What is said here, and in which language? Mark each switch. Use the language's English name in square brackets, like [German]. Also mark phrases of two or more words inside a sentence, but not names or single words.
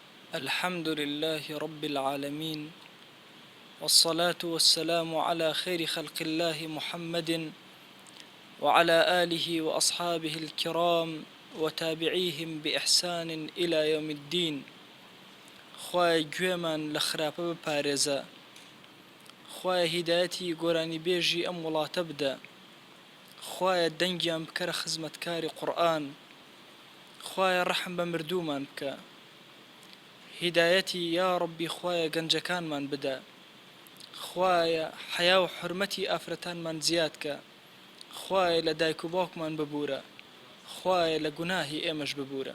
[Arabic] الحمد لله رب العالمين، والصلاة والسلام على خير خلق الله محمد وعلى آله وأصحابه الكرام وتابعيهم بإحسان إلى يوم الدين. [Central Kurdish] خوای گوێمان لە خراپە بپارێزە، خوایە هیدایەتی گۆرانی بێژی ئەم وڵاتە بدە، خوایە دەنگیان بکەرە خزمەتکاری قورئان، خوایە ڕەحم بە مردوومان بکە، هیدایەتی یا ڕەبی خوایە گەنجەکانمان بدە، خوایە حیا و حورمەتی ئافرەتانمان زیادکە، خوایە لە دایک و باوکمان ببورە، خوایە لە گوناهی ئێمەش ببورە.